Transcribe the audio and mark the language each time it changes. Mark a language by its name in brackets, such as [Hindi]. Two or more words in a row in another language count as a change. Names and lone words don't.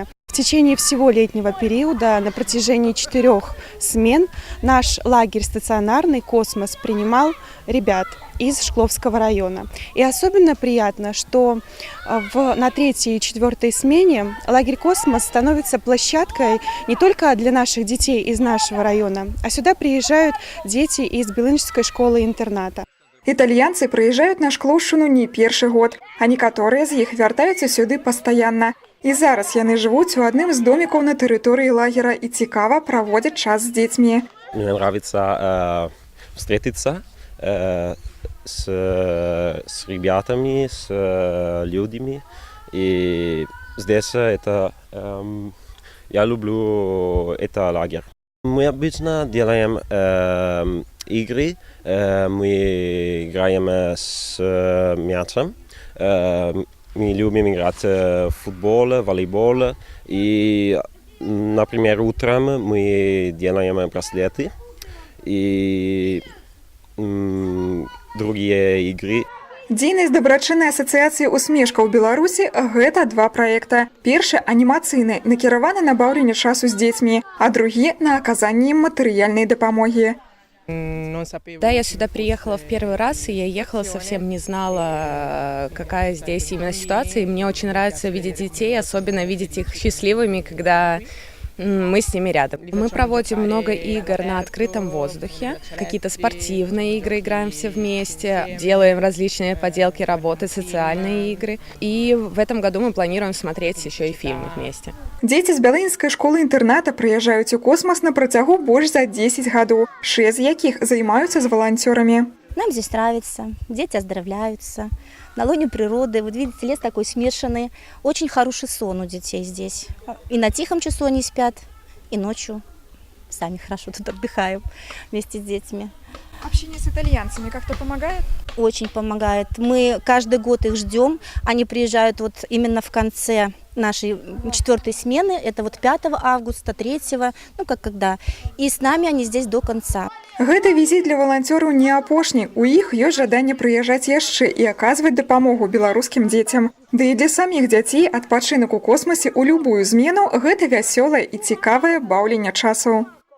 [Russian] В течение всего летнего периода на протяжении 4 смен наш лагерь стационарный «Космос» принимал ребят из Шкловского района. И особенно приятно, что на 3-й и 4-й смене лагерь «Космос» становится площадкой не только для наших детей из нашего района, а сюда приезжают дети из Белынскай школы-интерната. [Belarusian] Італьянцы прыязджаюць на Шклоўшчыну не першы год, а некаторыя з іх вяртаюцца сюды пастаянна. І зараз яны жывуць у адным з домікаў на тэрыторыі лагера і цікава праводзяць час з дзецьмі. [Russian] Мне нравится встретиться с ребятами, с людьми. И здесь я люблю это лагерь. Мы обычно делаем игры, мы играем с мячом, мы любим играть в футбол, волейбол. И, например, утром мы делаем браслеты и другие игры. [Belarusian] Дзейнасць дабрачыннай асацыяцыі «Усмешка» ў Беларусі – гэта 2 праекта. Першы – анімацыйны, накіраваны на баўленне часу з дзецьмі, а другі – на аказанне ім матэрыяльнай дапамогі. [Russian] Да, я сюда приехала в первый раз, и я ехала, совсем не знала, какая здесь именно ситуация. И мне очень нравится видеть детей, особенно видеть их счастливыми, когда мы с ними рядом. Мы проводим много игр на открытом воздухе, какие-то спортивные игры играем все вместе, делаем различные поделки работы, социальные игры. И в этом году мы планируем смотреть еще и фильмы вместе. [Belarusian] Дзеці з Бялынскай школы-інтэрната прыязджаюць у «Космас» на працягу больш за 10 гадоў, 6 з якіх займаюцца з валанцёрамі. [Russian] Нам здесь нравится, дети оздоровляются. На лоне природы, вот видите, лес такой смешанный. Очень хороший сон у детей здесь. И на тихом часу они спят, и ночью сами хорошо тут отдыхаем вместе с детьми. Общение с итальянцами как-то помогает? Очень помогает. Мы каждый год их ждем. Они приезжают вот именно в конце нашей 4-й смены. Это вот 5 августа, 3-го, ну как когда. И с нами они здесь до конца. [Belarusian] Гэты візіт для валанцёраў не апошні. У іх ёсць жаданне прыязджаць яшчэ і аказваць дапамогу беларускім дзецям. Да і для саміх дзяцей адпачынак у космасе ў любую змену – гэта вясёлае і цікавае баўленне часу.